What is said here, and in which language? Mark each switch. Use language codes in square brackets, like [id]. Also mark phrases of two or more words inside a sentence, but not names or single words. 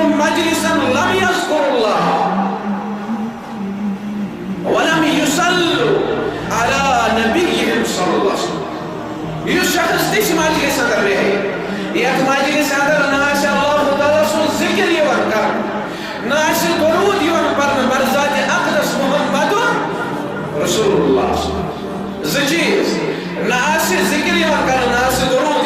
[ar] مجلساً لم يذكروا الله ولم يصلوا على نبيهم صلى الله عليه وسلم. [ks] یہ شخص تِس مجلس اندر رِہے یتھ مجلس اندر نا اللہ تعالیٰ سُنٛد ذِکر یوان کر نا درود یوان پرن بر ذات اقدس محمد رسول اللہ. ز چیز نا ذکر یوان کر نا